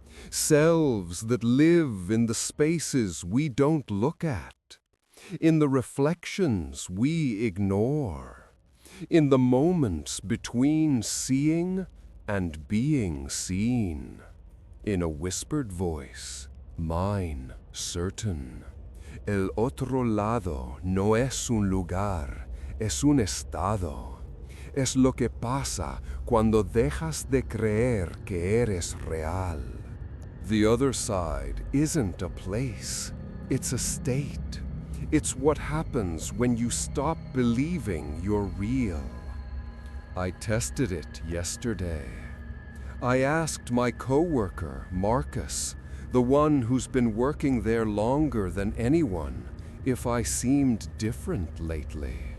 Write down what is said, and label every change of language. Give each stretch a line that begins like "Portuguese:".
English: Selves that live in the spaces we don't look at, in the reflections we ignore, in the moments between seeing and being seen. In a whispered voice, mine certain.
Spanish: El otro lado no es un lugar, es un estado. Es lo que pasa cuando dejas de creer que eres real.
English: The other side isn't a place, it's a state. It's what happens when you stop believing you're real. I tested it yesterday. I asked my coworker, Marcus, the one who's been working there longer than anyone, if I seemed different lately.